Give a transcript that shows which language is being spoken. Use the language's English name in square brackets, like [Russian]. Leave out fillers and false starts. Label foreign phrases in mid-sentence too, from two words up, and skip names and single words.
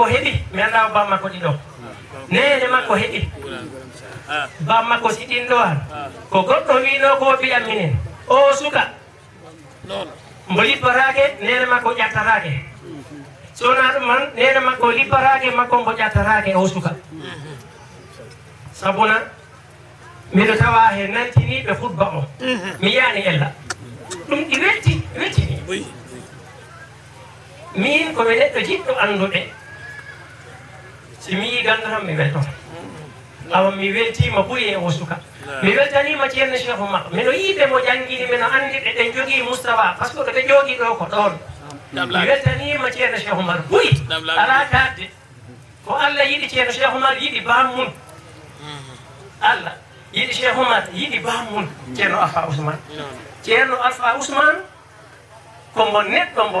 [Fula] heeɓi mi anda ba makko ɗiɗo nene makko heeɓi ba makko si ɗin ɗo han ko goɗɗo wino ko mbiyam minen o suka mbo lipparake nene makko ƴattarake sowona ɗum man nene makko lipparake makko mbo ƴattarake o suka sabuna miɗo tawa he nantiniɓe futba o mi yiyani ella ɗum ɗi wettini min komi neɗɗo jiɗɗo anduɓe si mi yi gandu tan mi welto awa mi weltima ɓuuri e o suka mi weltanima ceerno Cheikh Oumar miɗo yiɓe mo jangguini mino andi ɓe ɗen jogui Moustapha [French] par ce que [Fula] ɗoɓe jooɗi ɗo ko ɗon mi weltanima ceerno Cheikh Oumar ɓuuri ala kadde ko Allah yiɗi ceerno Cheikh Oumar yiɗi bam mum Allah yiɗi Cheikh Oumar yiɗi bamum ceerno Alpha Ousmane ceerno Alpha Ousmane kombo neɗɗo mbo